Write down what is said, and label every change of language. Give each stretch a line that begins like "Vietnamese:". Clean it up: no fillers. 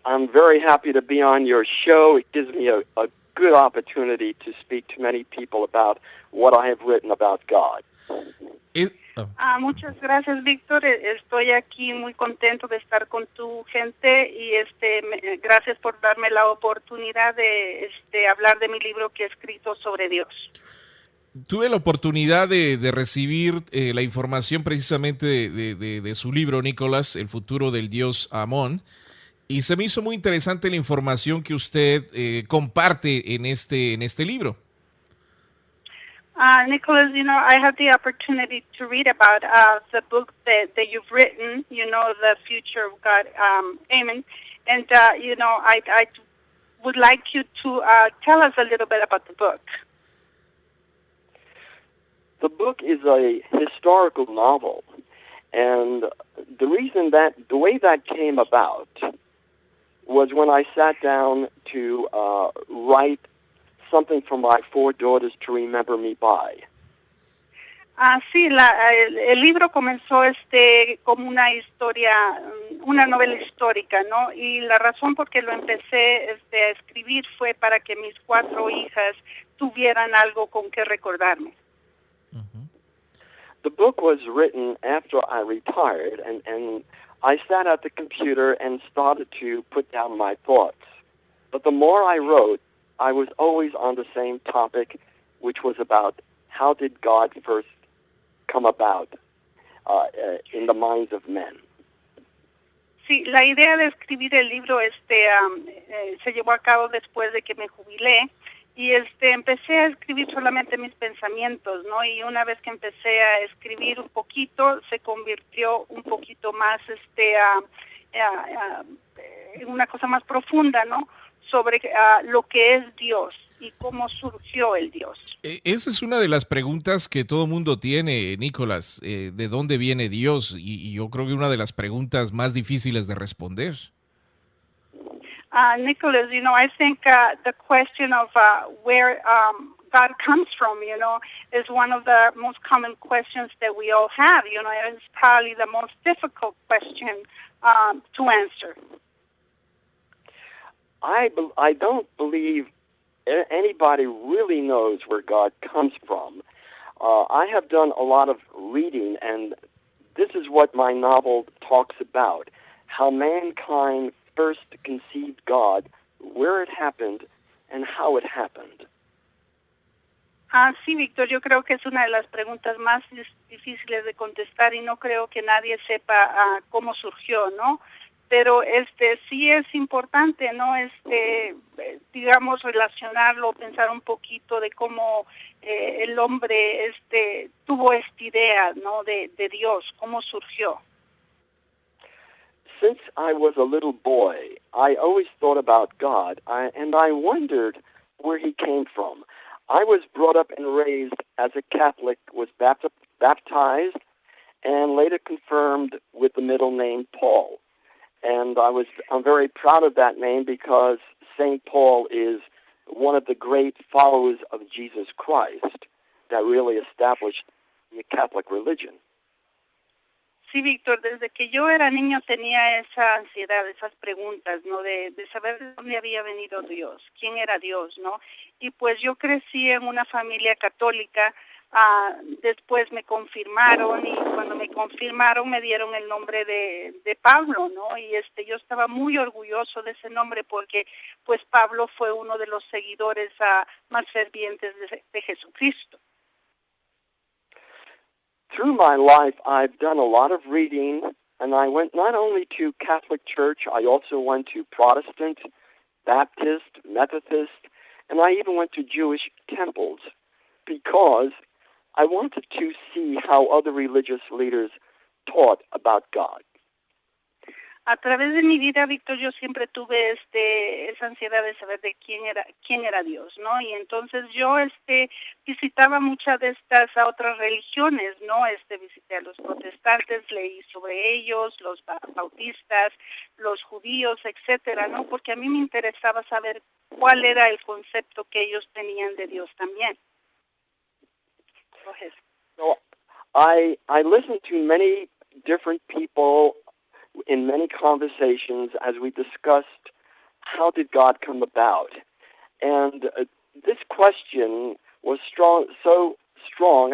English: I'm very happy to be on your show. It gives me a good opportunity to speak to many people about what I have written about God.
Spanish: Muchas gracias, Víctor. Estoy aquí muy contento de estar con tu gente y gracias por darme la oportunidad de hablar de mi libro que he escrito sobre Dios. Tuve la oportunidad de recibir la información precisamente de su libro, Nicholas, El futuro del dios Amón. Y se me hizo muy interesante la información que usted comparte en este libro.
English: Nicholas, I had the opportunity to read about the book that you've written, The Future of God, Amen. And, I would like you to tell us a little bit about the book. The book is a historical novel. And the way that came about was when I sat down to write something for my 4 daughters to remember me by.
Spanish: Sí, el libro comenzó como una historia, una novela histórica, ¿no? Y la razón por que lo empecé a escribir fue para que mis 4 hijas tuvieran algo con que recordarme. Uh-huh.
English: The book was written after I retired, and I sat at the computer and started to put down my thoughts. But the more I wrote, I was always on the same topic, which was about how did God first come about in the minds of men.
Spanish: Sí, la idea de escribir el libro se llevó a cabo después de que me jubilé y empecé a escribir solamente mis pensamientos, ¿no? Y una vez que empecé a escribir un poquito, se convirtió un poquito más en una cosa más profunda, ¿no? Sobre lo que es Dios y cómo surgió el Dios. Esa es una de las preguntas que todo mundo tiene, Nicholas, ¿de dónde viene Dios? Y yo creo que una de las preguntas más difíciles de responder.
English: Nicholas, I think the question of where God comes from, is one of the most common questions that we all have. It's probably the most difficult question to answer. I don't believe anybody really knows where God comes from. I have done a lot of reading, and this is what my novel talks about, how mankind first conceived God, where it happened, and how it happened.
Spanish: Sí, Víctor, yo creo que es una de las preguntas más difíciles de contestar y no creo que nadie sepa cómo surgió, ¿no? Pero sí es importante, ¿no? Digamos, relacionarlo, pensar un poquito de cómo el hombre tuvo esta idea, ¿no? De Dios, cómo surgió.
English: since I was a little boy, I always thought about God, and I wondered where he came from. I was brought up and raised as a Catholic, was baptized, and later confirmed with the middle name Paul. And I'm very proud of that name because St. Paul is one of the great followers of Jesus Christ that really established the Catholic religion.
Spanish: Sí, Víctor, desde que yo era niño tenía esa ansiedad, esas preguntas, ¿no? De saber de dónde había venido Dios, quién era Dios, ¿no? Y pues yo crecí en una familia católica. Después me confirmaron y cuando me confirmaron me dieron el nombre de Pablo, ¿no? Y yo estaba muy orgulloso de ese nombre porque pues Pablo fue uno de los seguidores más fervientes de Jesucristo.
English: Through my life, I've done a lot of reading, and I went not only to Catholic Church, I also went to Protestant, Baptist, Methodist, and I even went to Jewish temples because I wanted to see how other religious leaders taught about God.
Spanish: A través de mi vida, Víctor, yo siempre tuve esa ansiedad de saber de quién era Dios, ¿no? Y entonces yo visitaba muchas de estas otras religiones, ¿no? Visité a los protestantes, leí sobre ellos, los bautistas, los judíos, etcétera, ¿no? Porque a mí me interesaba saber cuál era el concepto que ellos tenían de Dios también.
English: Go ahead. So I listened to many different people in many conversations as we discussed how did God come about. And this question was so strong.